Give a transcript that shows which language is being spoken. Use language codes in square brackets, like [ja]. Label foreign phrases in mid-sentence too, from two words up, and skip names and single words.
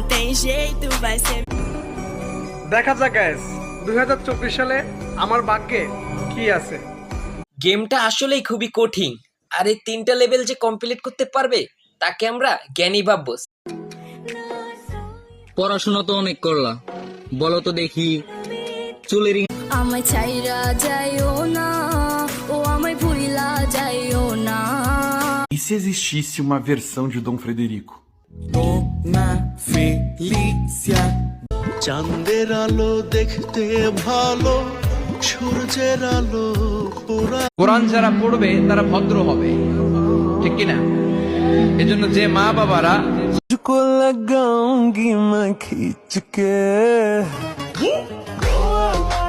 [pt] jeito vai ser. [bn] দেখা যাক গাইস 2024 সালে আমার ভাগ্যে কি আছে। গেমটা আসলেই খুবই কঠিন, আর এই 3টা লেভেল যে কমপ্লিট করতে পারবে তাকে আমরা জ্ঞানী ভাববো। পড়াশোনা তো অনেক করলা, বলো তো দেখি চুলের আমায় ছাইরা যাইও না, ও আমায় ভুইলা যাইও না। [pt] E se existisse uma versão de Dom Frederico? [bn] Dona Felícia চাঁদের আলো দেখতে ভালো, সূর্যের আলো পোড়া। কোরআন যারা পড়বে তারা ভদ্র হবে, ঠিক কিনা? এজন্য যে মা বাবারা [hi] को लगाऊंगी मैं खींच के